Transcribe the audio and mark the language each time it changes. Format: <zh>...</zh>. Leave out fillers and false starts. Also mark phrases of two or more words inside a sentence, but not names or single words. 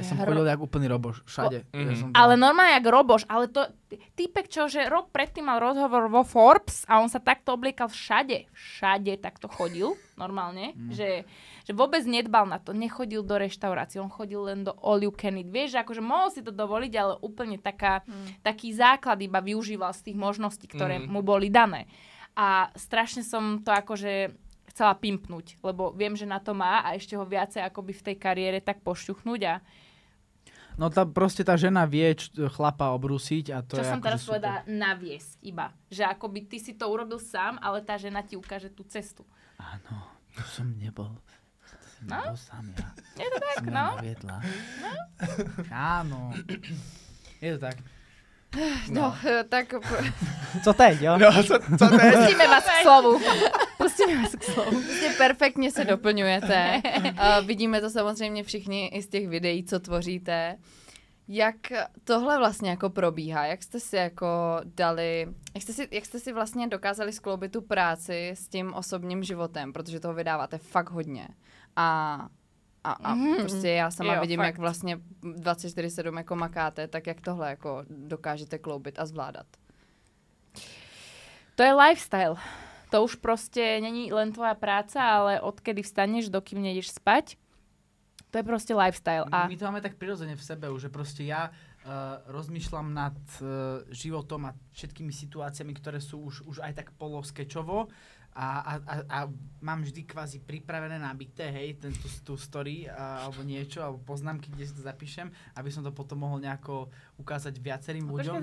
<sk>Ja som chodil jak úplný roboš, všade. Ja som ale normálne jak roboš, ale to týpek, čo že rok predtým mal rozhovor vo Forbes a on sa takto obliekal všade takto chodil, normálne, že vôbec nedbal na to, nechodil do reštaurácií, on chodil len do</sk> <en>all you can eat,</en> <sk>vieš, že akože mohol si to dovoliť, ale úplne taký základ iba využíval z tých možností, ktoré mu boli dané. A strašne som to akože chcela pimpnúť, lebo viem, že na to má a ešte ho viacej akoby v tej kariére tak pošťuchnúť a No proste tá žena vie chlapa obrúsiť a to čo je som akože teraz super. povedala, naviesť iba. Že akoby ty si to urobil sám, ale tá žena ti ukáže tú cestu. Áno, to som nebol. Nebol sám ja. Je to tak, Som no? len naviedla. Áno. Je to tak. No, tak...</sk> <cs>Co teď, jo? No, co to je? Pustíme vás k slovu. Pustíme vás k slovu. Prostě perfektně se doplňujete. Vidíme to samozřejmě všichni i z těch videí, co tvoříte. Jak tohle vlastně jako probíhá? Jak jste si jako dali... Jak jste si vlastně dokázali skloubit tu práci s tím osobním životem? Protože toho vydáváte fakt hodně. A prostě já sama Jo, vidím, fakt. jak vlastně 24/7 jako makáte, tak jak tohle jako dokážete kloubit a zvládat?</cs> <sk>To je lifestyle. To už proste není len tvoja práca, ale odkedy vstaneš, dokým nejdeš spať. To je proste lifestyle. A My to máme tak prirodzene v sebe, že proste ja rozmýšľam nad životom a všetkými situáciami, ktoré sú už aj tak poloskečovo a mám vždy kvázi pripravené nabité, hej, tú story alebo niečo, alebo poznámky, kde si to zapíšem, aby som to potom mohol nejako ukázať viacerým ľuďom.</sk>